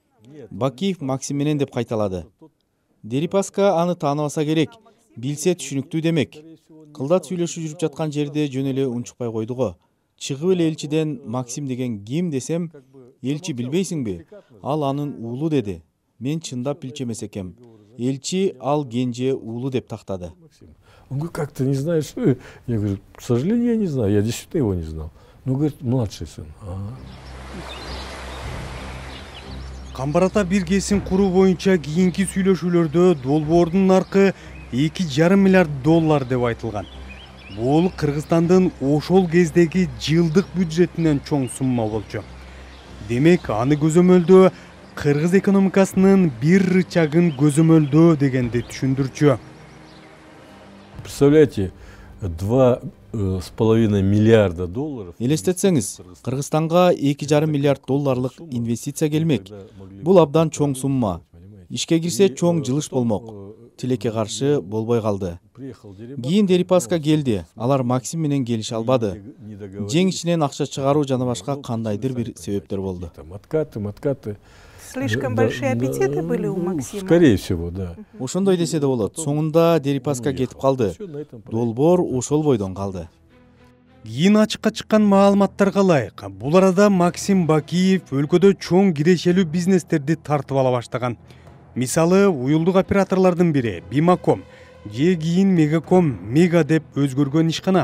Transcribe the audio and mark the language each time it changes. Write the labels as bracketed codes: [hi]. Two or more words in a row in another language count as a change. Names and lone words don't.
[ky] Бакиев Максим менен деп кайталады. Дерипаска аны тааныбаса керек, билсе түшүнүктүү демек. Кылдат сүйлөшүү жүрүп жаткан жерде жөн эле унчукпай койду го. Чыгып эле Элчиден Максим деген ким десем, Элчи билбейсиңби? Ал анын уулу деди. Мен чындап билчү эмес экем. Элчи ал кенже уулу деп тактады. [ru] Он говорит, как ты не знаешь? Я говорю, к сожалению, я не знаю. Я действительно его не знал. Ну, говорит, младший сын. [ky] Камбарата бир кесин куруу боюнча кийинки сүйлөшүүлөрдө долбоордун наркы 2,5 миллиард доллар деп айтылган. Бул Кыргызстандын ошол кездеги жылдык бюджетинен чоң сумма болчу. Демек, аны көзөмөлдөө Кыргыз экономикасынын бир рычагын көзөмөлдөө дегенди түшүндүрчү. [ru] Представляете, 2,5 миллиарда долларов. [ky] Элестетсеңиз, Кыргызстанга 2,5 миллиард долларлык инвестиция келмек. Бул абдан чоң сумма. Ишке кирсе чоң жылыш болмок. Тилекке каршы болбой калды. Кийин Дерипаска келди. Алар Максим менен келише албады. Жең ичинен акча чыгаруу жана башка кандайдыр бир себептер болду. [ru] Откаты. слишком большие аппетиты были у Максима? Скорее всего, да. [ky] Ошондой десе да болот. Соңунда Дерипаска кетип калды. Долбоор ошол бойдон калды. Кийин ачыкка чыккан маалыматтарга ылайык, бул арада Максим Бакиев өлкөдө чоң кирешелүү бизнестерди тартып ала баштаган. Мисалы, уюлдук операторлордун бири Бимаком же кийин Мегаком Мега деп өзгөргөн ишкана.